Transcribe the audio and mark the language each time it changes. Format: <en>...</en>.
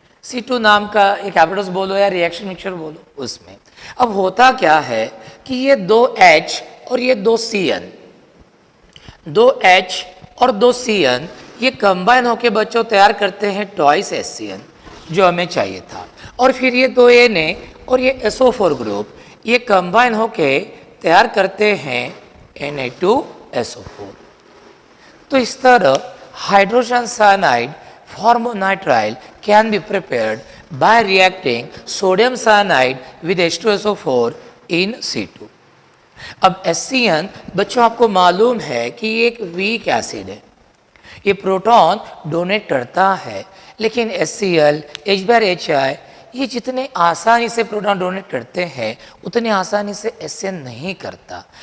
<hi>C2 नाम का एक एपरेटस बोलो या रिएक्शन मिक्सचर बोलो, उसमें अब होता क्या है कि ये दो H और ये दो CN, दो H और दो CN ये कंबाइन होके बच्चों तैयार करते हैं ट्वाइस HCN जो हमें चाहिए था। और फिर ये दो Na और ये SO4 ग्रुप ये कंबाइन होके तैयार करते हैं Na2SO4। तो इस तरह</hi> <en>Hydrogen cyanide formonitrile can be prepared by reacting sodium cyanide with H2SO4 in C2।</en> <hi>अब HCN बच्चों आपको मालूम है कि ये एक वीक एसिड है, ये प्रोटॉन डोनेट करता है, लेकिन HCl, H/HI ये जितने आसानी से प्रोटॉन डोनेट करते हैं उतने आसानी से HCN नहीं करता।</hi>